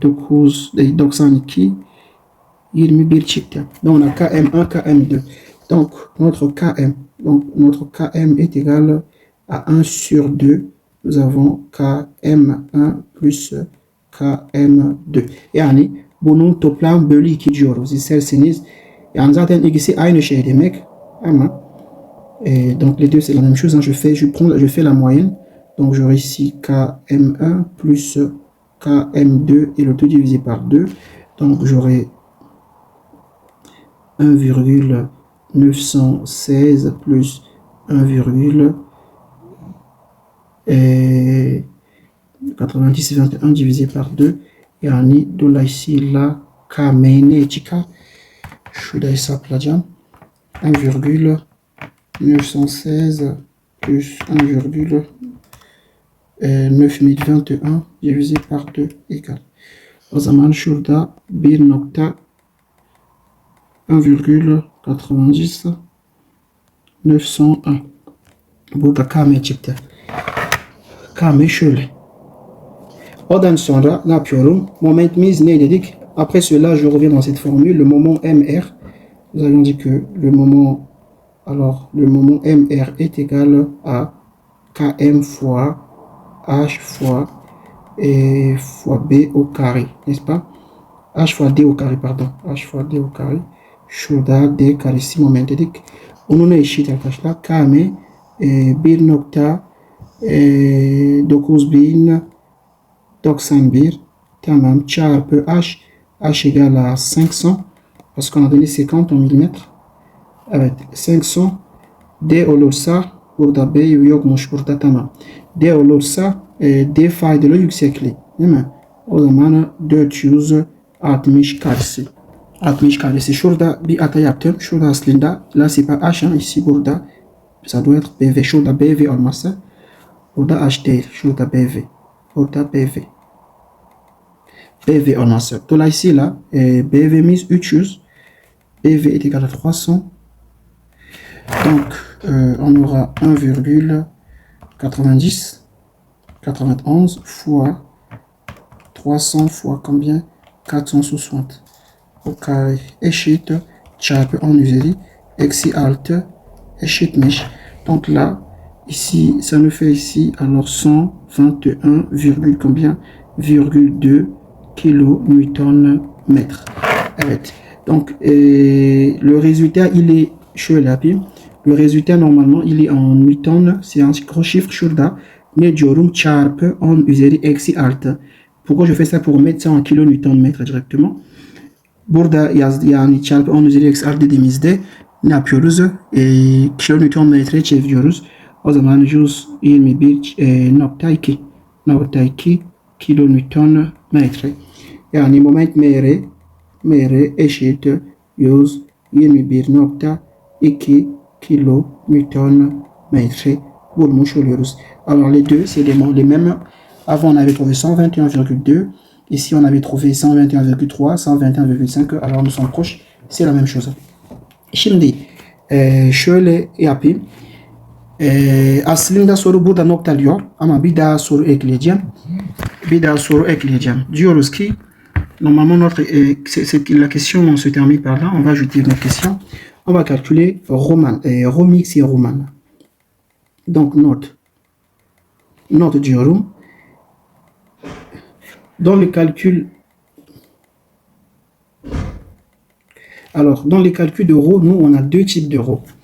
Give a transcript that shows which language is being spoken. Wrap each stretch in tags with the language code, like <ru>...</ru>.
<tr>1.992 21 çıktı.</tr> <fr>Donc on a KM1, KM2. Donc notre KM est égal à 1 sur 2. Nous avons KM1 plus KM2.</fr> <tr>Yani bunun toplam bölü 2 diyoruz isterseniz. Yani zaten ikisi aynı şey demek ama</tr> <fr>donc les deux c'est la même chose. Hein. Je fais la moyenne. Donc j'aurai ici KM1 plus KM2 et le tout divisé par 2. Donc j'aurai 1,916 plus 1,9021 divisé par 2.</fr> <tr>Yani dolayısıyla KM çıkar. Şurada hesaplayacağım.</tr> <fr>1,916 plus 1,9021 divisé par 2 égale.</fr> <tr>O zaman şurada 1,90 901. Burada KM çıktı. KM şöyle. Ondan sonra ne yapıyorum? Momentimiz ne dedik?</tr> <fr>Après cela, je reviens dans cette formule. Le moment MR, nous avions dit que le moment MR est égal à KM fois H fois B au carré, n'est-ce pas? H fois D au carré, pardon. H fois D au carré.</fr> <tr>Şurada D karesi moment dedik. Onun eşit arkadaşlar. KM 1.9091 tamam çarpı H.</tr> <fr>H égale à 500 parce qu'on a donné 50 en millimètres.</fr> <tr>Evet 500 D olursa burada B yokmuş burada tamam. D olursa D faydalı yüksekliği değil mi? O zaman 460 karesi. 60 karesi. Şurada bir hata yaptım. Şurada aslında</tr> <fr>là c'est pas H hein, ici</fr> <tr>burada</tr> <fr>ça doit être BV.</fr> <tr>Şurada BV olmazsa burada H değil. Şurada BV. Burada BV. BV olmazsa. Dolayısıyla BV'miz 300.</tr> <fr>BV est égal à 300. Donc on aura 1,91 fois 300 fois combien?</fr> <tr>460</tr> <fr>au carré</fr> <tr>eşit çarpı 10 üzeri eksi 6 eşitmiş.</tr> <fr>Donc là, ici, ça nous fait ici, alors 121, combien? 2 kilonewton mètre. Evet. Donc, le résultat, il est,</fr> <tr>şöyle yapayım.</tr> <fr>Le résultat, normalement, il est en newton. C'est un gros chiffre</fr> <tr>şurada. Ne diyorum? Çarpı 10 üzeri eksi 6.</tr> <fr>Pourquoi je fais ça? Pour mettre ça en kilonewton mètre directement.</fr> <tr>Burada yani çarpı 10 üzeri eksi 6 dediğimizde ne yapıyoruz? Kilonewton metreye çeviriyoruz. O zaman 121.2 kilonewton metre. Yani moment mr eşit 121.2 kilonewton metre bulmuş oluyoruz.</tr> <fr>Alors les deux, c'est les mêmes. Avant, on avait trouvé 121,2. Ici, on avait trouvé 121,3, 121,5. Alors, nous sommes proches. C'est la même chose.</fr> <tr>Şimdi şöyle yapayım. Aslında soru burada noktalıyor. Ama bir daha soru ekleyeceğim. Diyoruz ki,</tr> <fr>normalement, la question se termine par là. On va ajouter une question. On va calculer Romix et Roman. Donc, note</fr> <tr>diyorum.</tr> <fr>Dans le calcul, alors dans les calculs de rho, nous on a deux types de rho.</fr>